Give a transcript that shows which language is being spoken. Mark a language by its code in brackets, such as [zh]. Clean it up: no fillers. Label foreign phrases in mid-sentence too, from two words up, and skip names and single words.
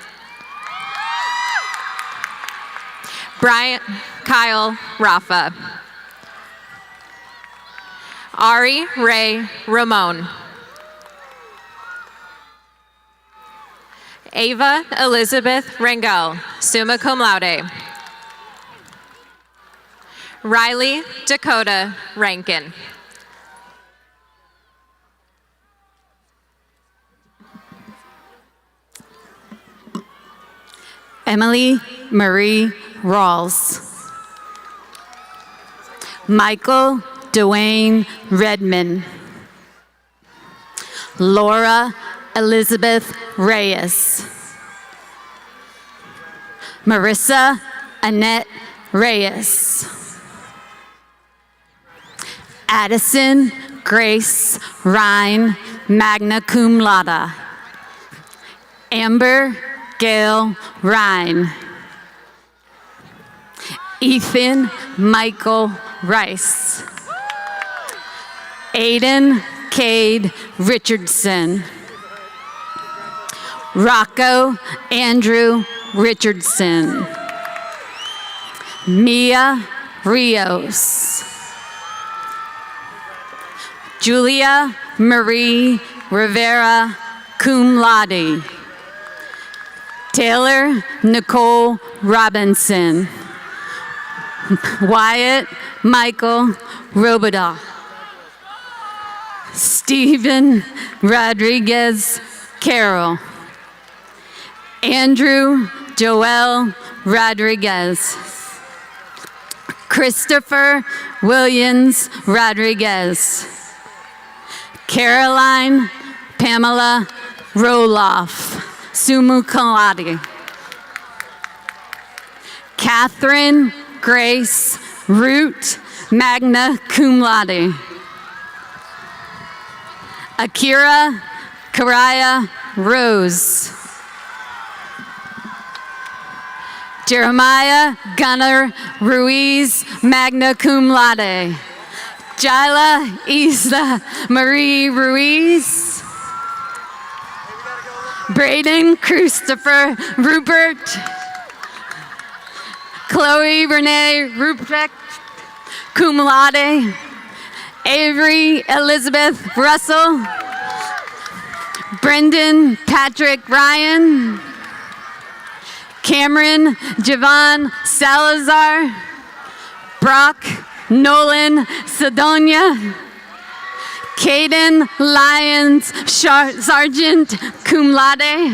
[en] Brian Kyle Rafa. Ari Ray Ramon. Ava Elizabeth Rangel, [la] summa cum laude. [en] Riley Dakota Rankin. Emily Marie Rawls. Michael Dwayne Redman. Laura Elizabeth Reyes. Marissa Annette Reyes. Addison Grace Rhine, [la] magna cum laude. [en] Amber Gail Rhine. Ethan Michael Rice. Aiden Cade Richardson. Rocco Andrew Richardson. Mia Rios. Julia Marie Rivera, [la] cum laude. [en] Taylor Nicole Robinson. Wyatt Michael Robidoux. Stephen Rodriguez Carroll. Andrew Joel Rodriguez. Christopher Williams Rodriguez. Caroline Pamela Roloff, [la] summa cum laude. [en] Catherine Grace Root, [la] magna cum laude. [en] Akira Karaya Rose. Jeremiah Gunnar Ruiz, [la] magna cum laude. [en] Jila Isla Marie Ruiz. Braden Christopher Rupert. Chloe Renee Ruprecht, [la] cum laude. [en] Avery Elizabeth Russell. Brendan Patrick Ryan. Cameron Javon Salazar. Brock Nolan Sedonia. Caden Lyons Sargent, [la] cum laude.